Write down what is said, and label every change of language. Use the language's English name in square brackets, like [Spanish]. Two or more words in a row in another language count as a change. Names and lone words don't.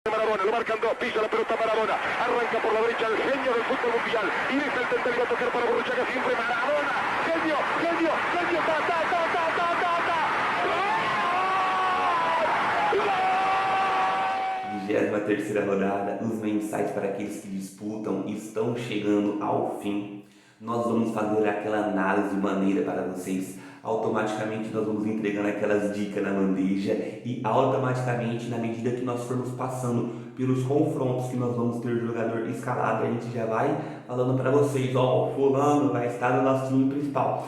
[Spanish] Marabona, lo marcan dos, pisa la pelota Marabona, arranca por la derecha el genio del fútbol mundial, y dice el Tente, va a tocar para Borruchaga siempre, Marabona, genio, genio, genio, ta, ta, ta, ta, ta, ta, ta. ¡Gol! ¡Gol! [Portuguese] 23ª rodada, os mensais para aqueles que disputam estão chegando ao fim. Nós vamos fazer aquela análise maneira para vocês. Automaticamente nós vamos entregando aquelas dicas na bandeja e automaticamente, na medida que nós formos passando pelos confrontos que nós vamos ter jogador escalado, a gente já vai falando para vocês, ó, fulano vai estar no nosso time principal.